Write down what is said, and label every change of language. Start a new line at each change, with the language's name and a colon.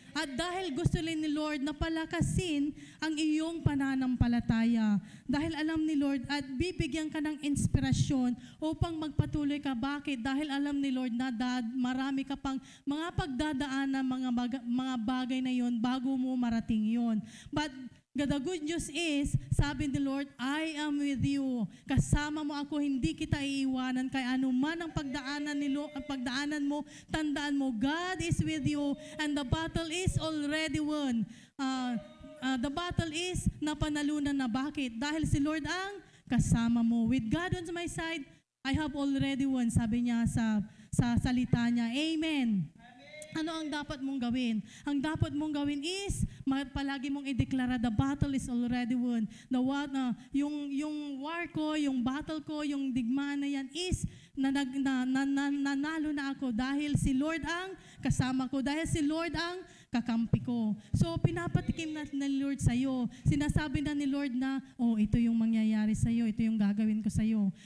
Filipino: At dahil gusto rin ni Lord na palakasin ang iyong pananampalataya. Dahil alam ni Lord at bibigyan ka ng inspirasyon upang magpatuloy ka. Bakit? Dahil alam ni Lord na marami ka pang mga pagdadaan ng mga bagay na yon bago mo marating yon.
English: But the good news is,
Filipino: sabi ni Lord,
English: I am with you.
Filipino: Kasama mo ako, hindi kita iiwanan. Kaya anuman ang pagdaanan mo, tandaan mo,
English: God is with you and the battle is already won. The battle is
Filipino: napanalunan na. Bakit? Dahil si Lord ang kasama mo.
English: With God on my side, I have already won.
Filipino: Sabi niya sa salita niya. Amen. Ano ang dapat mong gawin? Ang dapat mong gawin is palagi mong ideklara,
English: the battle is already won.
Filipino: Yung war ko, yung battle ko, yung digmaan na yan is nanalo na ako dahil si Lord ang kasama ko, dahil si Lord ang kakampi ko. So pinapatikim na ni Lord sa iyo. Sinasabi na ni Lord na, ito yung mangyayari sa iyo, ito yung gagawin ko sa iyo.